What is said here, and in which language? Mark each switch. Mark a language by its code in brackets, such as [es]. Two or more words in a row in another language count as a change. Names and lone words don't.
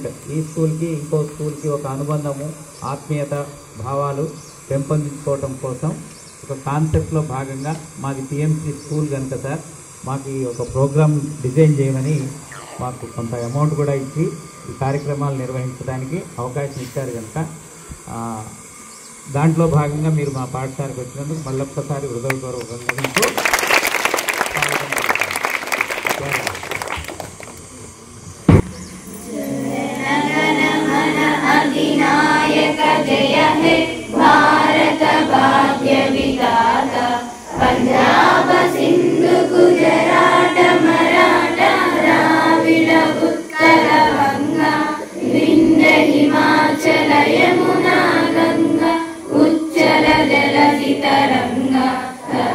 [te] ఈ స్కూల్కి ఇంకో స్కూల్కి ఒక అనుబంధము, ఆత్మీయత భావాలు పెంపొందించుకోవటం కోసం ఒక కాన్సెప్ట్లో భాగంగా మాది పిఎంసి స్కూల్ కనుక సార్ మాకు ఒక [en] program design [te] చేయమని మాకు కొంత అమౌంట్ కూడా ఇచ్చి ఈ కార్యక్రమాలు నిర్వహించడానికి అవకాశం ఇచ్చారు కనుక దాంట్లో భాగంగా మీరు మా పాఠశాలకు వచ్చినందుకు మళ్ళొక్కసారి హృదయపూర్వకంగా మీకు [bn] অধিনায়ক জয় হে ভারত ভাগ্য বিধাতা পঞ্জাব সিন্ধু গুজরাট মরাঠা দ্রাবিড় উৎকল গঙ্গা বিন্ধ্য হিমাচল যমুনা গঙ্গা উচ্ছল জলধি তরঙ্গ তব